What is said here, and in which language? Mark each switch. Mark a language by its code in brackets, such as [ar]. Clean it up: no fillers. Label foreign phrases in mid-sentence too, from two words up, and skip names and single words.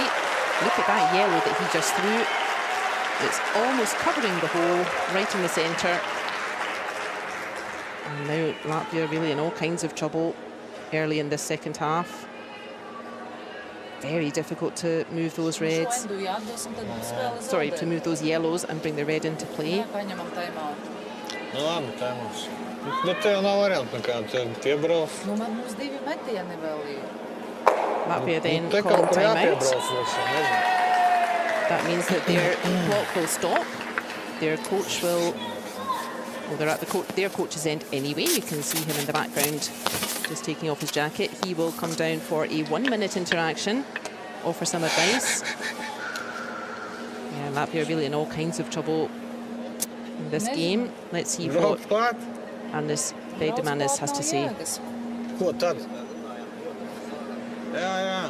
[en] Look at that yellow that he just threw. It's almost covering the hole right in the centre. And now Latvia really in all kinds of trouble early in this second half. Very difficult to move those reds. Sorry, to move those yellows and bring the red into play. [lv] Paņemam timeout. Nu labi, tā mums. Bet tev nav variantu nekādu, tev piebrauc. Nu, man mums 2 metieni vēl ir. [en] Latvia then [lv] Te [en] calling [lv] kaut kur [en] time out. [lv] jāpiebrauc, nezinu. [en] That means that their clock will stop. Their coach will... Well, they're at their coach's end anyway. You can see him in the background just taking off his jacket. He will come down for a 1-minute interaction, offer some advice. Yeah, Latvia really in all kinds of trouble in this game. Let's see what [lv] Brauc klāt. [en] Andris Veidemanis has to say. [lv] Ko tad? Jā.